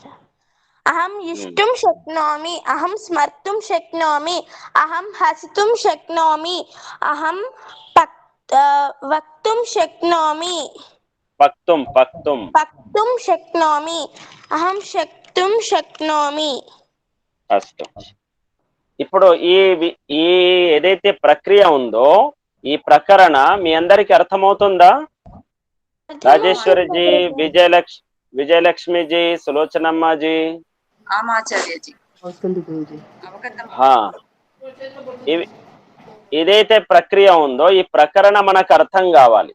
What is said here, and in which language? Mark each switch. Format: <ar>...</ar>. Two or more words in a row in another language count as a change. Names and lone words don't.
<sa>अहं यष्टुं शक्नोमि, अहं स्मर्तुं शक्नोमि, अहं हसितुं शक्नोमि, अहं वक्तुं शक्नोमि, पक्तुं शक्नोमि, अहं शक्तुं शक्नोमि. अस्तु,</sa> <te>ఇప్పుడు ఈ ఏదైతే ప్రక్రియ ఉందో ఈ ప్రకరణ మీ అందరికి అర్థమవుతుందా? రాజేశ్వరిజీ, విజయలక్ష్మిజీ, సులోచనమ్మజీ. ఆమాచార్యజీ. ఏదైతే ప్రక్రియ ఉందో ఈ ప్రకరణ మనకు అర్థం కావాలి.</te>